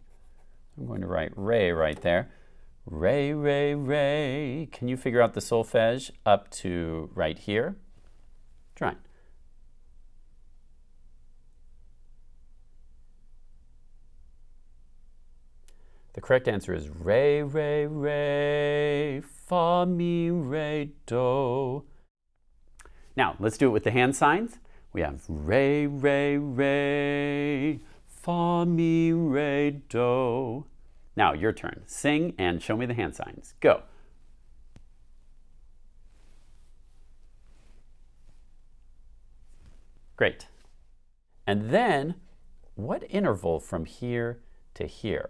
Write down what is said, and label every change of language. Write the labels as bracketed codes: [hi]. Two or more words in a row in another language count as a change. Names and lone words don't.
[en] I'm going to write re right there. Re, re, re. Can you figure out the solfege up to right here? Try. The correct answer is re, re, re, fa, mi, re, do. Now, let's do it with the hand signs. We have re, re, re, fa, mi, re, do. Now, your turn. Sing and show me the hand signs. Go. Great. And then, what interval from here to here?